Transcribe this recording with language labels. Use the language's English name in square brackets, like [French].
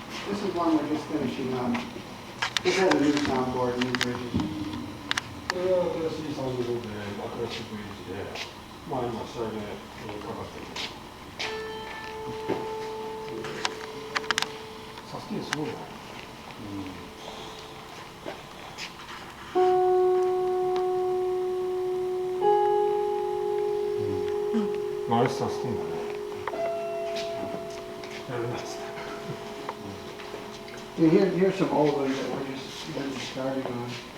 [English] This is one we're just finishing up. This has a new soundboard, new bridges. [Japanese] これは新しいサウンドボードで新しいブリッジで、まあ今仕上げにかかってる。サスティンすごいね。まああれサスティンだね。やるなっつって。 [English] Here's some old ones that we're just starting on.